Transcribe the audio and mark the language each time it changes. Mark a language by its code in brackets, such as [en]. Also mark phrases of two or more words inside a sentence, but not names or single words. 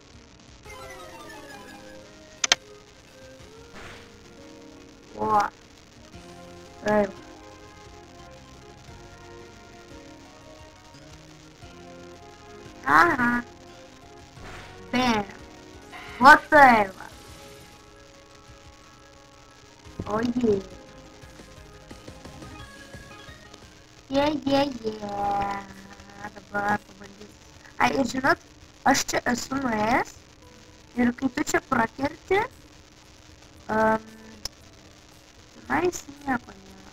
[lt] O. Taip. Aha. Bam. [ru] Вот это. Ой-ей. [lt] Dabar pabandysiu. Ai, ir žinot, aš čia esu nuėjęs ir kai tu čia prakerti, tenais nieko nėra.